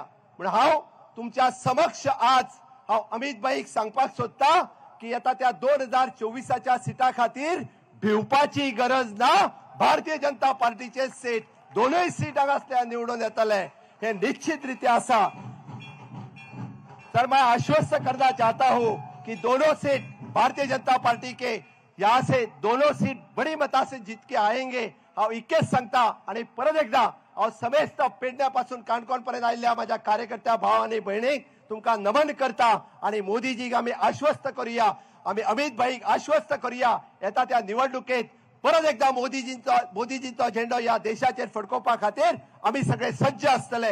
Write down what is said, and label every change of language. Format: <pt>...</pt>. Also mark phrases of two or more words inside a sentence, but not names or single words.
<kok>म्हणून हांव तुमच्या समक्ष आज हांव अमित भाईक सांगपाक सोदता की येता त्या 2024च्या सिटा खातीर भिवपाची गरज ना. भारतीय जनता पार्टीचे सीट दोनों सीट हांगासल्यान निवडून येतले हे निश्चित रीत्या आसा.</kok> <hi>सर मैं आश्वस्त करना चाहता हूं कि दोनों सीट भारतीय जनता पार्टी के यहाँ से दोनों सीट बड़ी मता से जीत के आएंगे.</hi> <kok>हांव इतकेच सांगता आणि परत एकदा हांव समेस्त पेडण्यापासून काणकोण पर्यंत आयिल्ल्या माझ्या कार्यकर्त्या भाव आणि भयणीक तुमकां नमन करता आणि मोदीजीक आमी आश्वस्त करूया, आमी अमित भाईक आश्वस्त करूया येता त्या निवडणुकेत परत एकदा मोदीजींचो झेंडो ह्या देशाचेर फडकोवपा खातीर आमी सगळे सज्ज आसतले.</kok>